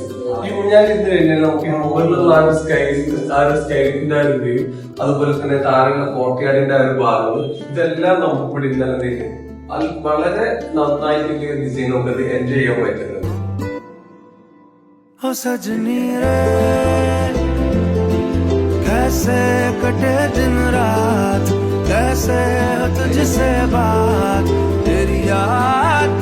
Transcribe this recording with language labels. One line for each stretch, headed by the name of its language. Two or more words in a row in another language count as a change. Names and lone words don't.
Malayalam: ഈ ഊഞ്ഞാലിൽ ഇരുന്ന് കഴിഞ്ഞാൽ നമുക്ക് മുകളിലുള്ള സ്കൈലിന്റെ ആ ഒരു വ്യൂ, അതുപോലെ തന്നെ താഴെയുള്ള കോർട്ട്യാർഡിന്റെ ആ ഒരു ഭാഗം, ഇതെല്ലാം നമുക്ക് ഇവിടെ ഇന്നലെ വളരെ നന്നായിട്ടുള്ള ഡിസൈൻ നമുക്ക് എൻജോയ് ചെയ്യാൻ പറ്റുന്നത്.
Hindi: कैसे कटे दिन रात, कैसे हो तुझसे बात, तेरी याद